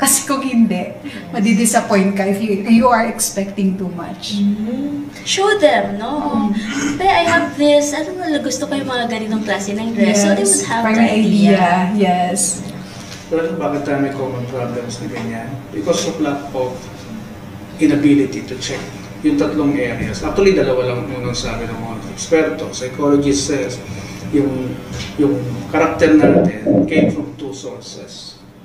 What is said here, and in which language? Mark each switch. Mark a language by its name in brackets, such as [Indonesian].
[Filipino] Kasi kung hindi, madi-disappoint ka [English] if you are expecting too much. Show them, no? [Filipino] Pero [English] I have this, [Filipino] gusto ko yung mga ganitong klase ng dress. [English] So they would have the idea. Yes. [Filipino] Pero bakit tayo may common problems na ganyan? [English] Because of lack of inability to check [Filipino] yung tatlong [English] areas. [Filipino] Actually, dalawa lang yung sabi ng mga eksperto. [English] Psychologist says, [Filipino] yung karakter natin [English] came from two sources.